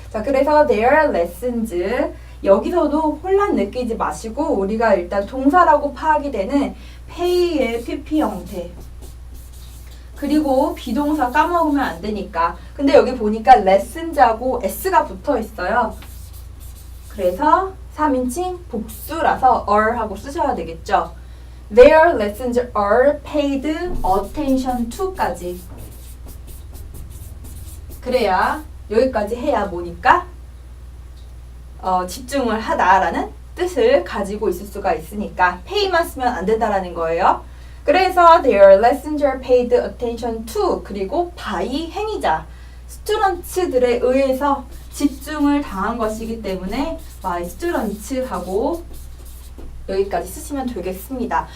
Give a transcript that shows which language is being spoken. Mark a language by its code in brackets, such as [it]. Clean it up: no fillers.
[ko] 자, 그래서 [en] their lessons, [ko] 여기서도 혼란 느끼지 마시고 우리가 일단 동사라고 파악이 되는 pay의 pp 형태, 그리고 비동사 까먹으면 안 되니까. 근데 여기 보니까 lessons하고 s가 붙어 있어요. 그래서 3인칭 복수라서 are 하고 쓰셔야 되겠죠. [en] Their lessons are paid attention to까지. [ko] 그래야, 여기까지 해야 뭐니까? 집중을 하다라는 뜻을 가지고 있을 수가 있으니까 pay만 쓰면 안 된다라는 거예요. 그래서 [en] their lessons are paid attention to, [ko] 그리고 by 행위자, 스튜던트들에 의해서 집중을 당한 것이기 때문에 [en] by students [ko] 하고 여기까지 쓰시면 되겠습니다.